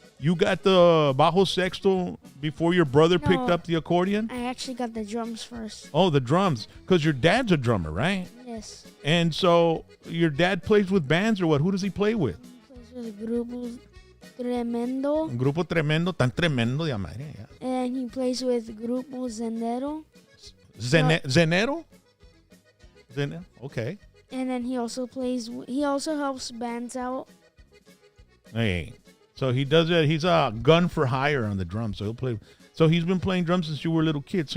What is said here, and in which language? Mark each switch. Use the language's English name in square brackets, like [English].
[English] You got the bajo sexto before your brother picked No. up the accordion? I actually got the drums first. Oh, the drums. Because your dad's a drummer, right? Yes. And so your dad plays with bands or what? Who does he play with? He plays with Grupo Tremendo. [Spanish] Un grupo tremendo, tan tremendo de madre. [English] Yeah. And he plays with Grupo Zenero. Zenero? Zenero? Okay. And then he also helps bands out. Hey. So he does that. He's a gun for hire on the drums. So he'll play. So he's been playing drums since you were a little kid.